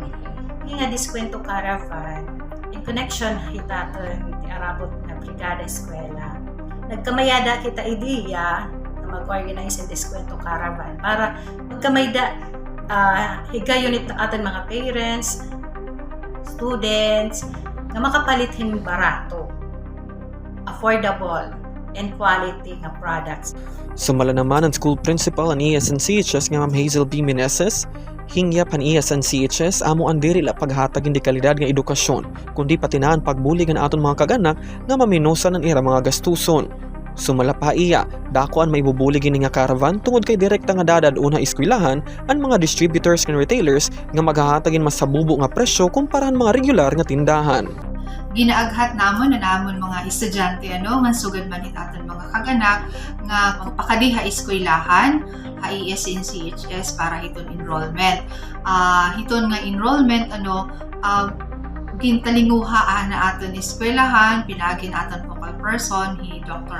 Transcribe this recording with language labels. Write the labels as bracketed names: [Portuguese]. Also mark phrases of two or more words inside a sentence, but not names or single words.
[Waray] Nga diskwento caravan, in connection hitaton ti arabot na Brigada Eskwela. Nagkamayada kita ideya na mag-organize in diskwento caravan para magkamayda higayon ito aton mga [English] parents, students, [Waray] na makapalithin barato, [English] affordable, and quality nga products. [Waray] Sumala naman ang [English] school principal [Waray] ang ESNCHS nga Ma'am Hazel B. Meneses, hingyap ang ESNCHS amo ang diri la paghatag hindi kalidad nga edukasyon, kundi patinaan pagbulig ang aton mga kag-anak nga maminosan ang ira mga gastuson. Sumala pa iya, dakuan may bubulig ini nga caravan tungod kay direkta nga dadad una eskwelahan ang mga [English] distributors and retailers [Waray] nga maghahatagin mas sabubo nga presyo kumpara mga regular nga tindahan. Ginaaghat namon na namon mga estudyante nga sugad man aton mga kaganak nga pakadiha eskwelahan ha ESNCHS para hiton enrollment. Hiton nga enrollment gintalinguhaan na aton eskwelahan, pinagin aton [English] focal person [Waray] hi Dr.